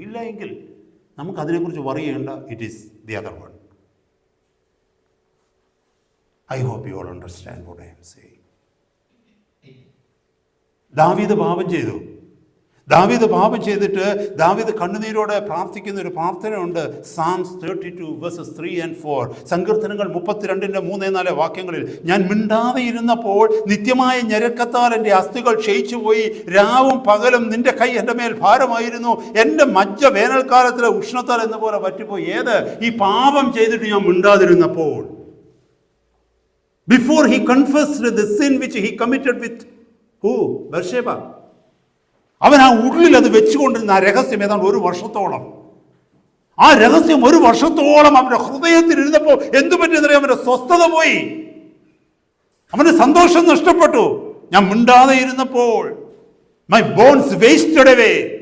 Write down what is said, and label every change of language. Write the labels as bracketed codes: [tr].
[ml] ഇല്ല എങ്കിൽ നമുക്കതിനെക്കുറിച്ച് പറയേണ്ട. [en] It is the other one. I hope you all understand what I am saying. [ml] ദാവീദ് പാപം ചെയ്തു. ദാവീദ് പാപം ചെയ്തിട്ട് ദാവീദ് കണ്ണുനീരോടെ പ്രാർത്ഥിക്കുന്ന ഒരു പ്രാർത്ഥനയുണ്ട്. [en] Psalms 32 verses 3 and 4. [ml] സങ്കീർത്തനങ്ങൾ 32-ന്റെ 3-4 വാക്യങ്ങളിൽ, ഞാൻ മിണ്ടാതെ ഇരുന്നപ്പോൾ നിത്യമായ ഞരക്കത്താൽ എൻ്റെ അസ്ഥികൾ ക്ഷയിച്ചുപോയി. രാവും പകലും നിന്റെ കൈ എൻ്റെ മേൽ ഭാരമായിരുന്നു. എൻ്റെ മജ്ജ വേനൽക്കാലത്തിലെ ഉഷ്ണത്താൽ എന്ന പോലെ പറ്റിപ്പോയി. ഏത്? ഈ പാപം ചെയ്തിട്ട് ഞാൻ മിണ്ടാതിരുന്നപ്പോൾ. [en] Before he confessed the sin which he committed with who? Bathsheba. [ml] അവൻ ആ ഉള്ളിൽ അത് വെച്ചുകൊണ്ടിരുന്ന ആ രഹസ്യം ഏതാണ്ട് 1 വർഷത്തോളം, ആ രഹസ്യം 1 വർഷത്തോളം അവൻ്റെ ഹൃദയത്തിൽ ഇരുന്നപ്പോൾ എന്തു പറ്റിയെന്നറിയാം? അവൻ്റെ സ്വസ്ഥത പോയി, അവൻ്റെ സന്തോഷം നഷ്ടപ്പെട്ടു. ഞാൻ മിണ്ടാതെ ഇരുന്നപ്പോൾ [en] My bones wasted away.